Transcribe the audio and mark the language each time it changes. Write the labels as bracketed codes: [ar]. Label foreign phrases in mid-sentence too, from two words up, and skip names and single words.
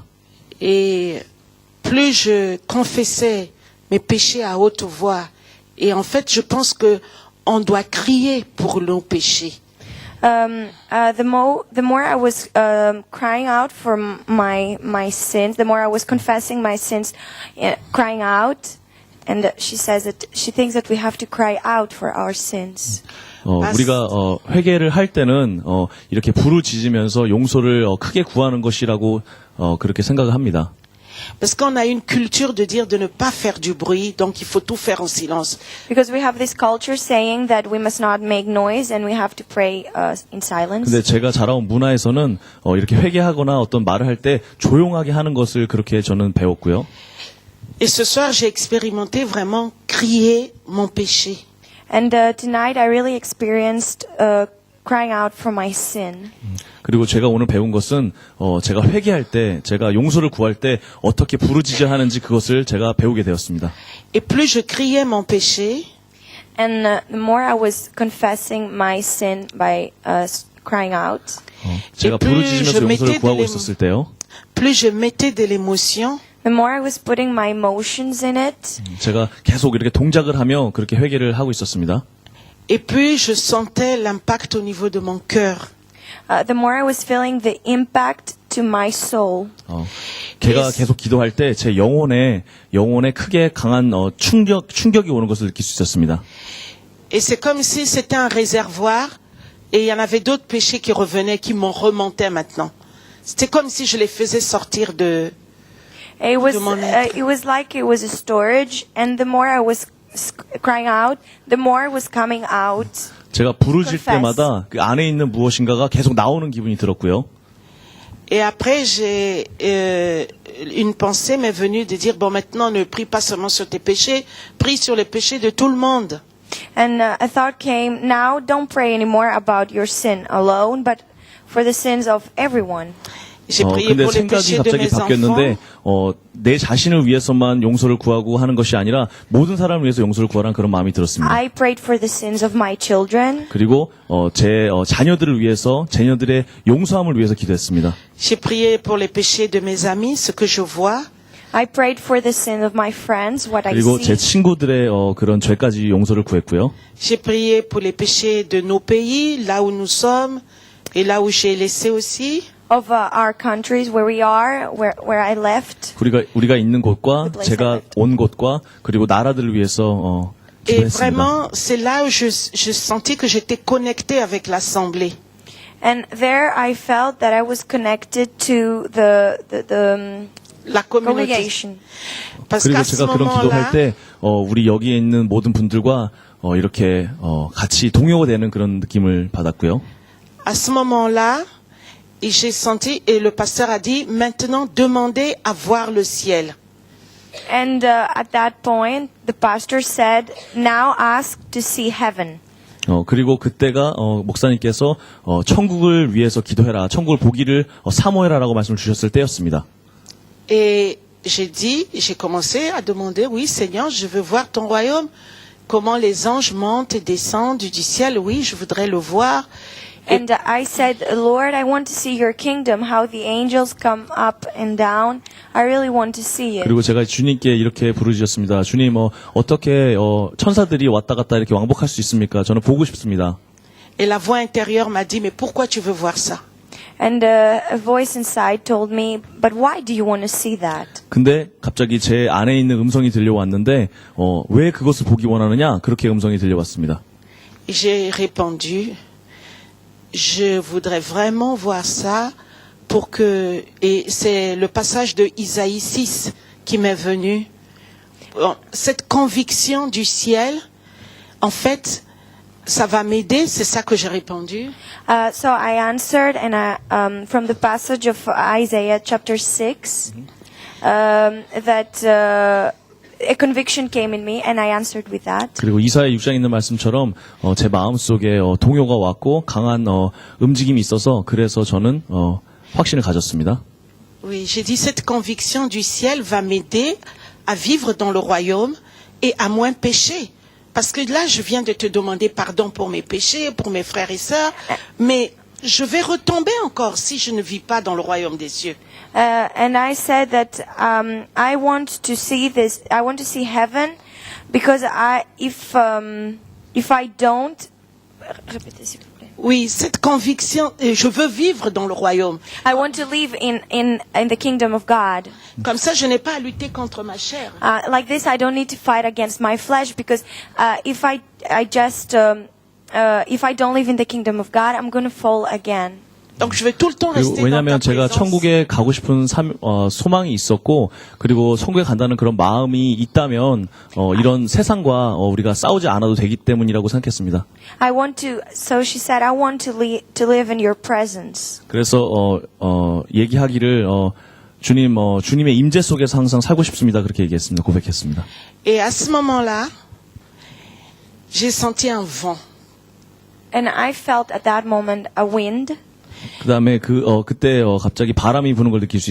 [fr] Et plus je confessais mes péchés à haute voix, et en fait, je pense que on doit crier pour nos péchés. [en] The more I was crying out for my sins, the more I was confessing my sins, crying out. And she says that she thinks that we have to cry out for our sins. [ko] 우리가 회개를 할 때는 이렇게 부르짖으면서 용서를 크게 구하는 것이라고 그렇게 생각을 합니다. [fr] Parce qu'on a une culture de dire de ne pas faire du bruit, donc il faut tout faire en silence. [en] Because we have this culture saying that we must not make noise and we have to pray in silence. [ko] 근데 제가 자라온 문화에서는 이렇게 회개하거나 어떤 말을 할 때 조용하게 하는 것을 그렇게 저는 배웠고요. [fr] Et ce soir, j'ai expérimenté vraiment crier mon péché. [en] And tonight I really experienced crying out for my sin. [ko] 그리고 제가 오늘 배운 것은 제가 회개할 때, 제가 용서를 구할 때 어떻게 부르짖어야 하는지 그것을 제가 배우게 되었습니다. [fr] Et plus je criais mon péché, [en] And the more I was confessing my sin by crying out, [ko] 제가 [fr] plus [ko] 부르짖으면서 [fr] je mettais [ko] 용서를 구하고 [fr] de [ko] 있었을 때요. [fr] plus je mettais de l'émotion, [en] the more I was putting my emotions in it, [ko] 제가 계속 이렇게 동작을 하며 그렇게 회개를 하고 있었습니다. [fr] et puis je sentais l'impact au niveau de mon cœur. [en] the more I was feeling the impact to my soul. [ko] 제가 계속 기도할 때 제 영혼에 크게 강한 충격이 오는 것을 느낄 수 있었습니다. [fr] Et c'est comme si c'était un réservoir et il y en avait d'autres péchés qui revenaient, qui m'en remontaient maintenant. C'était comme si je les faisais sortir de mon être. [en] It was like it was a storage, and the more I was crying out, the more it was coming out. [ko] 제가 부르짖을 [en] Confess. [ko] 때마다 그 안에 있는 무엇인가가 계속 나오는 기분이 들었고요. [fr] Et après, une pensée m'est venue de dire, bon, maintenant, ne prie pas seulement sur tes péchés, prie sur les péchés de tout le monde. [en] And a thought came, now don't pray anymore about your sin alone, but for the sins of everyone. [fr] J'ai prié [ko] 근데 [fr] pour les [ko] 생각이 [fr] péchés de [ko] 갑자기 [fr] mes [ko] 바뀌었는데 [fr] enfants. [ko] 내 자신을 위해서만 용서를 구하고 하는 것이 아니라 모든 사람을 위해서 용서를 구하라는 그런 마음이 들었습니다. [en] I prayed for the sins of my children. [ko] 그리고 제 자녀들을 위해서 자녀들의 용서함을 위해서 기도했습니다. [fr] J'ai prié pour les péchés de mes amis, ce que je vois. [en] I prayed for the sin of my friends, what I [ko] 그리고 제 [en] see. [ko] 친구들의 그런 죄까지 용서를 구했고요. [fr] J'ai prié pour les péchés de nos pays, là où nous sommes, et là où j'ai laissé aussi. [en] Of our countries, where we are, where I left. [ko] 우리가 있는 곳과 [en] The place I [ko] 제가 [en] lived. [ko] 온 곳과 그리고 나라들을 위해서 [fr] Et [ko] 기도했습니다. [fr] vraiment, c'est là où je sentis que j'étais connectée avec l'Assemblée. [en] And there I felt that I was connected to the [fr] La communauté. [en] congregation. [fr] Parce [ko] 그리고 [fr] qu'à ce [ko] 제가 그런 기도할 [fr] moment-là, [ko] 때 우리 여기에 있는 모든 분들과 이렇게 같이 동요가 되는 그런 느낌을 받았고요. [fr] à ce moment-là, et j'ai senti, et le pasteur a dit, maintenant demandez à voir le ciel. [en] And at that point, the pastor said, now ask to see heaven. [ko] 그리고 그때가 목사님께서 천국을 위해서 기도해라, 천국을 보기를 사모해라라고 말씀을 주셨을 때였습니다. [fr] Et j'ai commencé à demander, oui Seigneur, je veux voir ton royaume, comment les anges montent et descendent du ciel, oui, je voudrais le voir. [en] And I said, Lord, I want to see your kingdom, how the angels come up and down. I really want to see it. [ko] 그리고 제가 주님께 이렇게 부르짖었습니다. 주님, 어떻게 천사들이 왔다 갔다 이렇게 왕복할 수 있습니까? 저는 보고 싶습니다. [fr] Et la voix intérieure m'a dit, mais pourquoi tu veux voir ça? [en] And a voice inside told me, but why do you want to see that? [ko] 근데 갑자기 제 안에 있는 음성이 들려왔는데 왜 그것을 보기 원하느냐? 그렇게 음성이 들려왔습니다. [fr] Et j'ai répondu, je voudrais vraiment voir ça pour que, et c'est le passage de Isaïe 6 qui m'est venu. Bon, cette conviction du ciel, en fait, ça va m'aider, c'est ça que j'ai répondu. [en] So I answered, and from the passage of Isaiah chapter 6, that a conviction came in me, and I answered with that. [ko] 그리고 이사야 6장에 있는 말씀처럼 제 마음속에 동요가 왔고 강한 움직임이 있어서 그래서 저는 확신을 가졌습니다. [fr] Oui, j'ai dit cette conviction du ciel va m'aider à vivre dans le royaume et à moins pécher. Parce que là, je viens de te demander pardon pour mes péchés, pour mes frères et sœurs, mais je vais retomber encore si je ne vis pas dans le royaume des cieux. [en] And I said that I want to see this. I want to see heaven, because if I don't, [fr] répétez s'il vous plaît. Oui, cette conviction, je veux vivre dans le royaume. [en] I want to live in the kingdom of God. [fr] Comme ça, je n'ai pas à lutter contre ma chair. [en] Like this, I don't need to fight against my flesh, because if I don't live in the kingdom of God, I'm going to fall again. [fr] Donc, je vais tout le temps [ko] 그리고 [fr] rester dans [ko] 왜냐하면 [fr] ta [ko] 제가 [fr] présence. [ko] 천국에 가고 싶은 소망이 있었고 그리고 천국에 간다는 그런 마음이 있다면 이런 세상과 우리가 싸우지 않아도 되기 때문이라고 생각했습니다. [en] So she said, I want to live in your presence. [ko] 그래서 얘기하기를 주님의 임재 속에서 항상 살고 싶습니다. 그렇게 얘기했습니다. 고백했습니다. [fr] Et à ce moment-là, j'ai senti un vent. [en] And I felt at that moment a wind. [ko] 그다음에 그때 갑자기 바람이 부는 걸 느낄 수